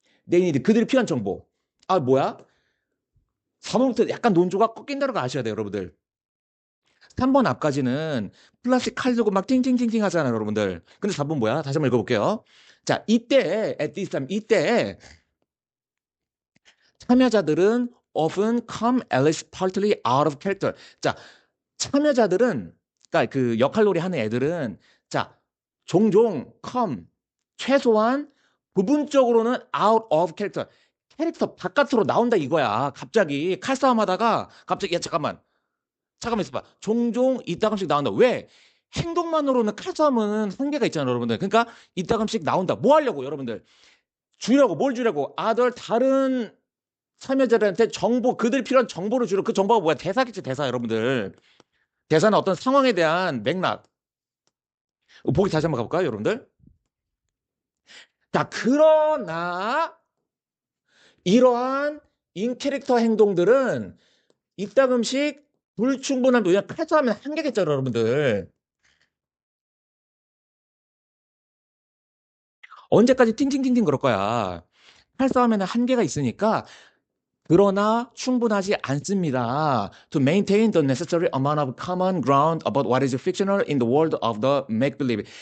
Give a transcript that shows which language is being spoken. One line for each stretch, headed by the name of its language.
Korean: 그들이 필요한 정보. 아, 뭐야? 4번부터 약간 논조가 꺾인다는 거 아셔야 돼요, 여러분들. 3번 앞까지는 플라스틱 칼 들고 막 팅팅팅팅 하잖아요, 여러분들. 근데 4번 뭐야? 다시 한번 읽어볼게요.
English: 자, at this time,
Korean: 이때 참여자들은
English: often come at least partly out of character.
Korean: 자, 참여자들은, 그러니까 그 역할놀이 하는 애들은, 자, 종종 come, 최소한 부분적으로는
English: out of character.
Korean: 캐릭터 바깥으로 나온다 이거야. 갑자기 칼싸움 하다가 갑자기 야 잠깐만 있어봐. 종종 이따금씩 나온다. 왜? 행동만으로는 칼싸움은 한계가 있잖아요, 여러분들. 그러니까 이따금씩 나온다. 뭐 하려고, 여러분들? 뭘 주려고? 다른 참여자들한테 그들 필요한 정보를 주려. 그 정보가 뭐야? 대사겠지, 대사, 여러분들. 대사는 어떤 상황에 대한 맥락. 보기 다시 한번 가볼까요, 여러분들? 자, 그러나 이러한 인캐릭터 행동들은 이따금씩 불충분한 왜냐 칼싸움은 한계겠죠, 여러분들. 언제까지 팅팅팅팅 그럴 거야. 칼싸움에는 한계가 있으니까 그러나 충분하지 않습니다.
English: To maintain the necessary amount of common ground about what is fictional in the world of the make-believe.